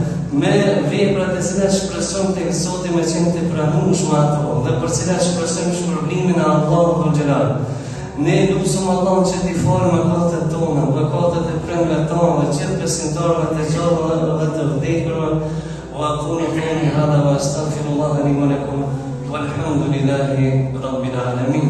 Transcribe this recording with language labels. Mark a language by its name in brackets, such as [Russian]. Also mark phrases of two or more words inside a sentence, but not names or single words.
[Albanian] me veprat e cilat shpresojmë tek Zoti me qenë të pranueshme ato dhe për cilat shpresojmë shpërblimin e Allahut [Arabic] ذو الجلال. [Albanian] Ne lutem Allahun që t'i falë mëkatet tona, mëkatet e prindërve tonë, dhe gjithë besimtarëve të gjallë dhe të vdekurve. [Arabic] وأقول قولي هذا وأستغفر الله لي ولكم والحمد لله رب العالمين.